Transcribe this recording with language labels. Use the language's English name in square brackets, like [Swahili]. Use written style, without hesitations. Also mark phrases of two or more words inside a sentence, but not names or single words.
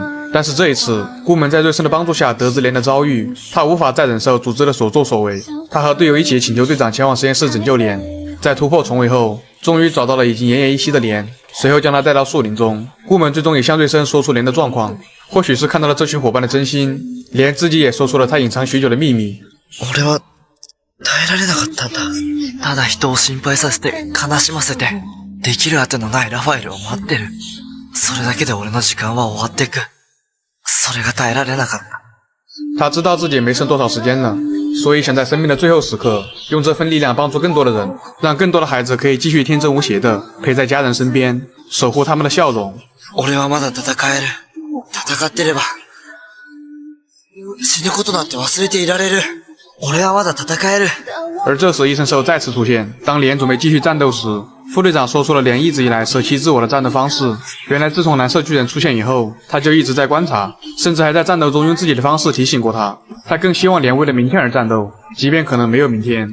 [Chinese] 但是这一次，顾门在瑞森的帮助下得知莲的遭遇，他无法再忍受组织的所作所为，他和队友一起请求队长前往实验室拯救莲。在突破重围后，终于找到了已经奄奄一息的莲，随后将他带到树林中。顾门最终也向瑞森说出莲的状况，或许是看到了这群伙伴的真心，莲自己也说出了他隐藏许久的秘密。 [Japanese] 俺は耐えられなかったんだ。ただ人を心配させて悲しませてできるあてのないラファエルを待ってる。それだけで俺の時間は終わっていく。それが耐えられなかった。 [Chinese] 他知道自己没剩多少时间了，所以想在生命的最后时刻用这份力量帮助更多的人，让更多的孩子可以继续天真无邪的陪在家人身边，守护他们的笑容。 [Japanese] 俺はまだ戦える。戦ってれば死ぬことなんて忘れていられる。俺はまだ戦える。 [Chinese] 而这时异圣兽再次出现，当莲准备继续战斗时，副队长说出了莲一直以来舍弃自我的战斗方式。原来自从蓝色巨人出现以后，他就一直在观察，甚至还在战斗中用自己的方式提醒过他。他更希望莲为了明天而战斗，即便可能没有明天。